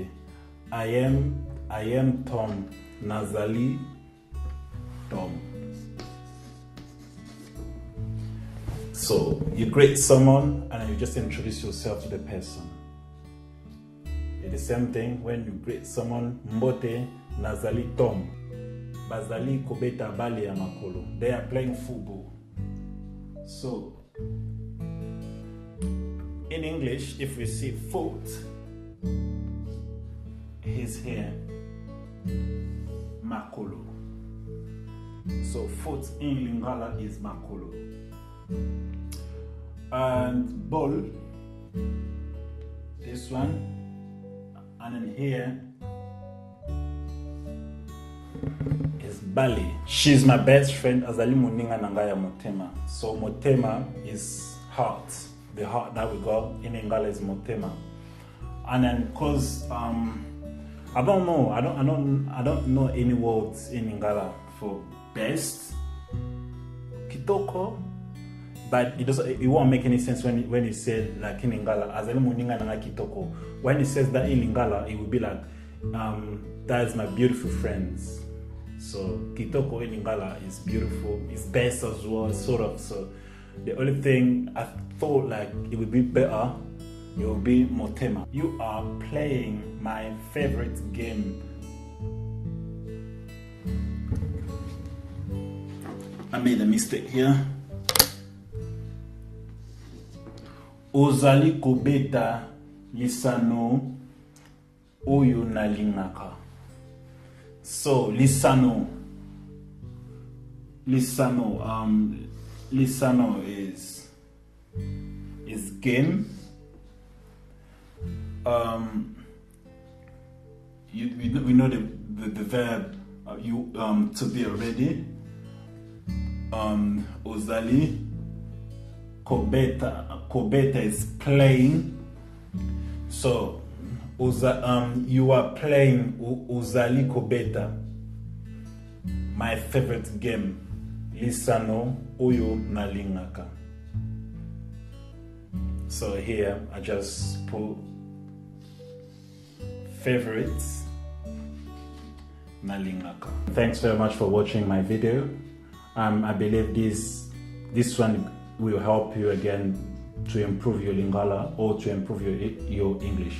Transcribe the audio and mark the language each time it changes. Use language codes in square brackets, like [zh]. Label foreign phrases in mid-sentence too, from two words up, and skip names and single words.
[en] I am Tom. [ln] Nazali Tom. [en] So you greet someone and you just introduce yourself to the person. It's the same thing when you greet someone. [ln] Mbote Nazali Tom. Bazali kobeta bali ya makolo. [en] They are playing football. So in English, if we see foot, he's here, makolo. So foot in Lingala is makolo. And ball, this one, and then here is Bali. She's my best friend, [ln] azali muninga nangaya motema. [en] So motema is heart. The heart that we got in Lingala is motema. And then because I don't know any words in Lingala for best, kitoko, but it won't make any sense when he said like in Lingala [ln] azali muninga nanga kitoko. [en] When he says that in Lingala, it would be like that's my beautiful friends. So kitoko in Lingala is beautiful, it's best as well, sort of. So the only thing I thought like it would be better, it will be motema. You are playing my favorite game. I made a mistake here. [ln] Ozali kobeta lisano oyo nalingaka. [en] So lisano is game. We know the verb to be already. [ln] Ozali kobeta [en] is playing. So you are playing [ln] Ozali kobeta, [en] my favorite game, [ln] lisano oyo nalingaka. [en] So here I just put favorites nalingaka. Thanks very much for watching my video. I believe this one will help you again to improve your Lingala or to improve your English.